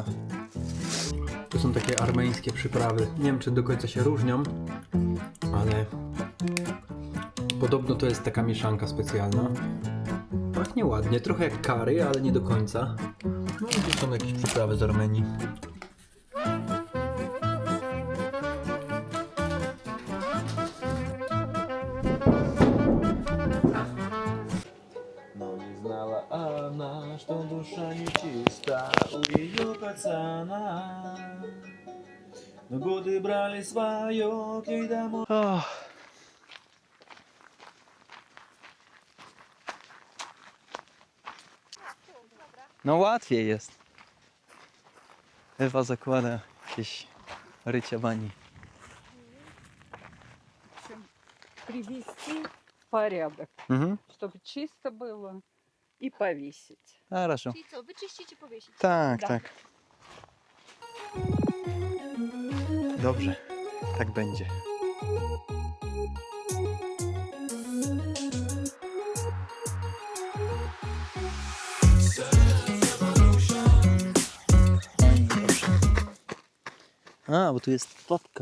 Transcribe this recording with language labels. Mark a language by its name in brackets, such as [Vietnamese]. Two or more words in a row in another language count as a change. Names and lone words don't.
[Polish] To są takie armeńskie przyprawy. Nie wiem, czy do końca się różnią, ale podobno to jest taka mieszanka specjalna. Pachnie ładnie, trochę jak curry, ale nie do końca. No i tu są jakieś przyprawy z Armenii. [Russian] Но не знала она, что душа нечиста у ее пацана. Но годы брали свое, к ней домой. [Polish] No łatwiej jest. Ewa zakłada jakieś rycia bani. [Russian] Привести в порядок, чтобы чисто было и повесить. Хорошо. [Polish] Czyli co, wyczyścić i powiesić? Tak, Da. tak. Dobrze, tak będzie. A, bo tu jest papka.